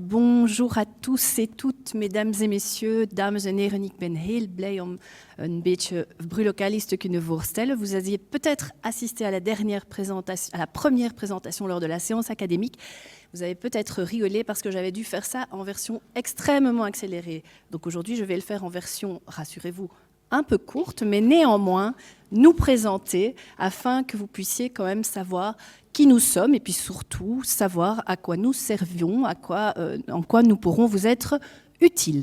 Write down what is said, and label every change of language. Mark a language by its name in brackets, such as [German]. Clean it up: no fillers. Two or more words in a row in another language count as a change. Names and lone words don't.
[French] Bonjour à tous et toutes, mesdames et messieurs, [Dutch] dames en heren. Ik ben heel blij om een beetje Brulocalis te kunnen voorstellen. [French] Vous aviez peut-être assisté à la première présentation lors de la séance académique. Vous avez peut-être rigolé parce que j'avais dû faire ça en version extrêmement accélérée. Donc aujourd'hui, je vais le faire en version, rassurez-vous, un peu courte, mais néanmoins nous présenter afin que vous puissiez quand même savoir qui nous sommes et puis surtout savoir à quoi nous servions, en quoi nous pourrons vous être utiles.